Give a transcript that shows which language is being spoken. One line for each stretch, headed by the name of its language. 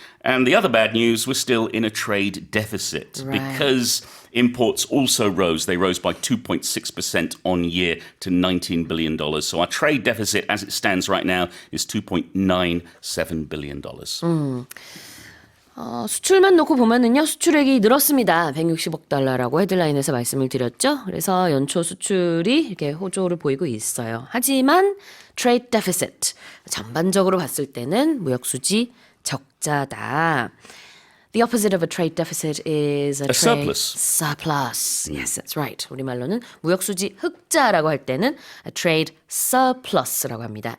English: And the other bad news, we're still in a trade deficit Right. because imports also rose. They rose by 2.6% on year to $19 billion. So our trade deficit as it stands right now is $2.97 billion.
Korean: 수출만 놓고 보면은요, 수출액이 늘었습니다. 160억 달러라고 헤드라인에서 말씀을 드렸죠. 그래서 연초 수출이 이렇게 호조를 보이고 있어요. 하지만 trade deficit 전반적으로 봤을 때는 무역 수지 적자다.
English: The opposite of a trade deficit is a trade surplus. surplus. Yes, that's right.
Korean: 우리말로는 무역 수지 흑자라고 할 때는 a trade surplus라고 합니다.